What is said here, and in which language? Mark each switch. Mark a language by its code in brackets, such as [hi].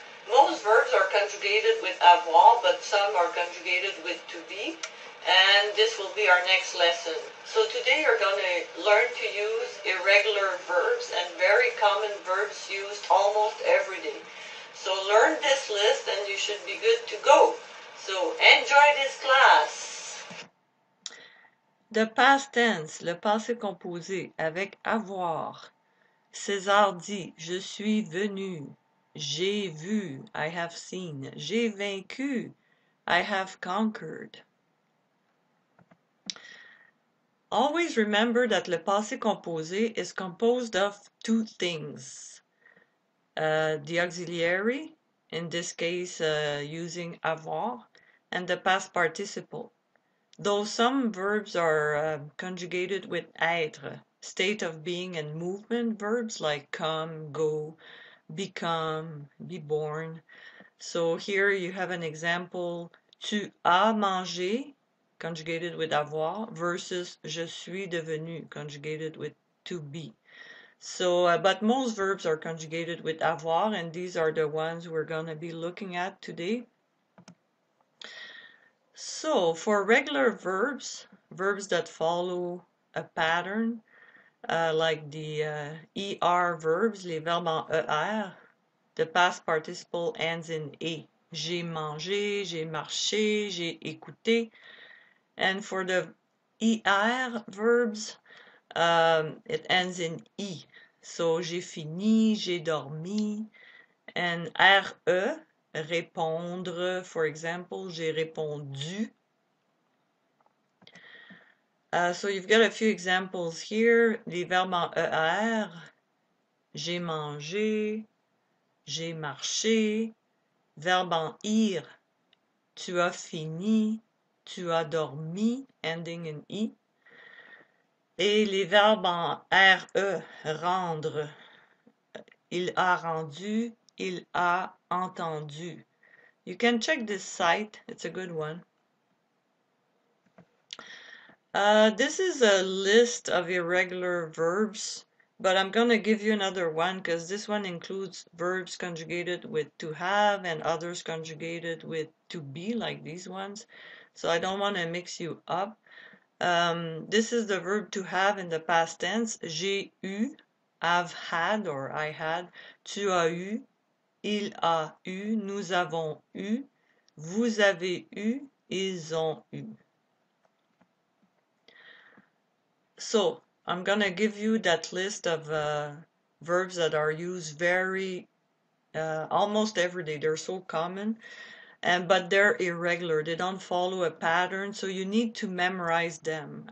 [en] Most verbs are conjugated with avoir, but some are conjugated with to be, and this will be our next lesson. So today you're going to learn to use irregular verbs and very common verbs used almost every day. So learn this list and you should be good to go. So enjoy this class. The past tense, [fr] le passé composé avec avoir. César dit, je suis venu. J'ai vu, [en] I have seen. [fr] J'ai vaincu, [en] I have conquered. Always remember that le passé composé is composed of two things. The auxiliary, in this case using avoir, and the past participle. Though some verbs are conjugated with être, state of being and movement verbs like come, go, become, be born. So here you have an example, [fr] tu as mangé, [en] conjugated with avoir, versus [fr] je suis devenu, [en] conjugated with to be. So, but most verbs are conjugated with avoir, and these are the ones we're going to be looking at today. So, for regular verbs, verbs that follow a pattern, like the ER verbs, [fr] les verbes en ER, [en] the past participle ends in E. [fr] J'ai mangé, j'ai marché, j'ai écouté. [en] And for the ER verbs, it ends in I. [fr] So, j'ai fini, j'ai dormi. And RE, répondre, [en] for example, [fr] j'ai répondu. [en] So you've got a few examples here. [fr] Les verbes en ER, j'ai mangé, j'ai marché. Verbe en IR, tu as fini, tu as dormi, [en] ending in I. [fr] Et les verbes en RE, rendre, il a rendu, il a entendu. [en] You can check this site, it's a good one. This is a list of irregular verbs, but I'm going to give you another one because this one includes verbs conjugated with to have and others conjugated with to be, like these ones. So I don't want to mix you up. This is the verb to have in the past tense. [fr] J'ai eu, [en] I've had or I had. [fr] Tu as eu, il a eu, nous avons eu, vous avez eu, ils ont eu. [en] So, I'm going to give you that list of verbs that are used almost every day. They're so common, but they're irregular. They don't follow a pattern, so you need to memorize them.